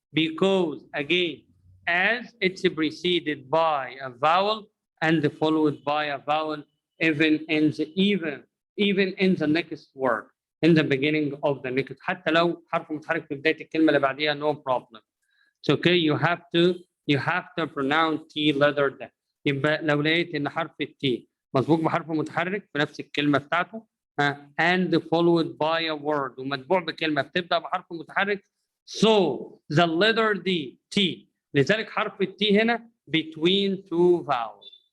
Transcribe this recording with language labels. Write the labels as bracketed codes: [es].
[en] because again, as it's preceded by a vowel and followed by a vowel even in the next word, in the beginning of the next. [ar] حتى لو حرف متحرك في بداية الكلمة اللي بعديها [en] no problem. It's okay. You have to pronounce T letter ده. [ar] يبقى لو لقيت ان حرف التي مسبوق بحرف متحرك في نفس الكلمة بتاعته [en] and followed by a word [ar] ومتبوع بكلمة بتبدأ بحرف متحرك [en] so the letter D T [ar] لذلك حرف التي هنا [en] between two vowels.